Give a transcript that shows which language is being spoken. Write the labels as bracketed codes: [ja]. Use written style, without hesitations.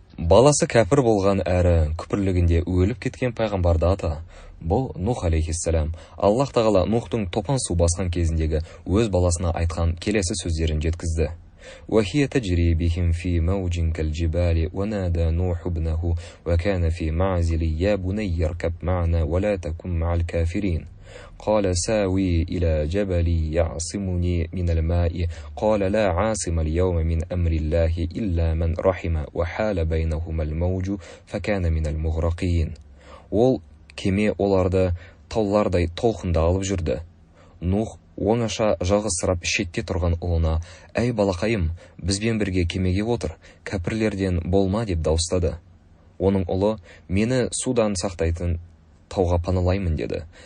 [kk] Баласы кәпір болған әрі күпірлігінде өліп кеткен пайғамбарды аты. Бұл Нух алейхиссалам. Аллах тағала Нухтың топан су басқан кезіндегі өз баласына айтқан келесі сөздерін жеткізді. [ar] وَهِيَ تَجْرِي بِهِمْ فِي مَوْجٍ كَالْجِبَالِ وَنَادَى نُوحُ ابْنَهُ وَكَانَ فِي مَعْزِلٍ يَا بُنَيَّ ارْكَبْ مَعَنَا وَلَا تَكُنْ مَعَ الْكَافِرِينَ قال ساوي إلى جبل يعصمني من الماء قال لا عاصم اليوم من أمر الله إلا من رحم وحال بينهما الموج فكان من المغرقين. [kk] Ол кеме оларды таулардай толқында алып жүрді. Нух оңаша жалғызсырап шетте тұрған ұлына: «Әй балақайым, бізбен бірге кемеге отыр, кәпірлерден болма» деп дауыстады. Оның ұлы: «Мені судан сақтайтын тауға паналаймын» деді.